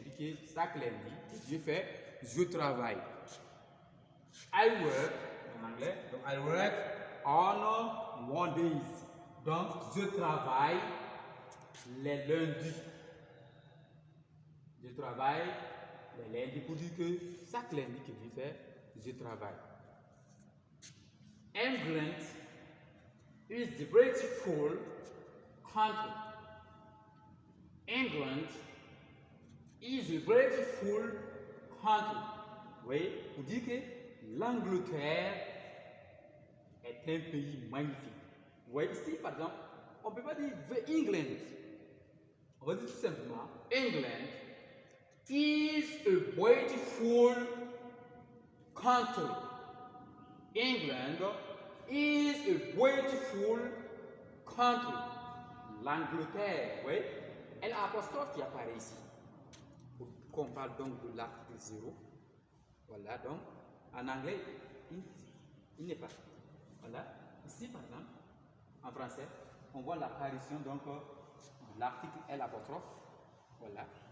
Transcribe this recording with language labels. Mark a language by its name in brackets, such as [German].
[French] Je dis que chaque lundi, je travaille. [English] I work, [French] en anglais, donc [English] I work on Mondays. [French] Donc, je travaille les lundis. Je travaille les lundis pour dire que chaque lundi que je travaille. [English] England is the beautiful country. England is a beautiful country. [French] Oui, pour dire que l'Angleterre est un pays magnifique. Vous voyez ici, par exemple, on ne peut pas dire [English] the England. [French] On va dire tout simplement [English] England is a beautiful country. England is a beautiful country. [French] L'Angleterre, oui, et l'apostrophe qui apparaît ici. Quand on parle donc de l'article 0, voilà, donc en anglais, il n'est pas. Voilà, ici par exemple, en français, on voit l'apparition donc de l'article L apostrophe. Voilà.